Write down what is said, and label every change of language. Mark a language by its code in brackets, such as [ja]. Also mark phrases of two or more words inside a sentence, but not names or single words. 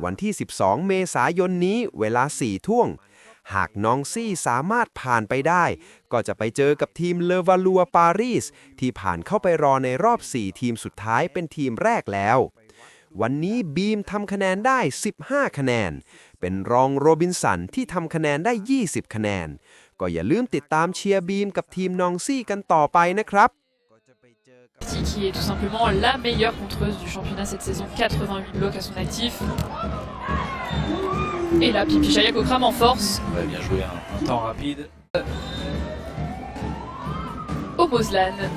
[th] วันที่ 12 เมษายนนี้เวลา 4 ทุ่ง หากนองซี่สามารถผ่านไปได้ ก็จะไปเจอกับทีมเลวาลัวปารีสที่ผ่านเข้าไปรอในรอบ 4 ทีมสุดท้ายเป็นทีมแรกแล้ว วันนี้บีมทำคะแนนได้ 15 คะแนน เป็นรองโรบินสันที่ทำคะแนนได้ 20 คะแนน ก็อย่าลืมติดตามเชียร์บีมกับทีมนองซี่กันต่อไปนะครับ [fr] Qui est tout simplement la meilleure contreuse du championnat cette saison, 88 blocs à son actif. Et là, Pimpi Chaya Kokram en force. Ouais, bien joué, un temps rapide. Au Boslan.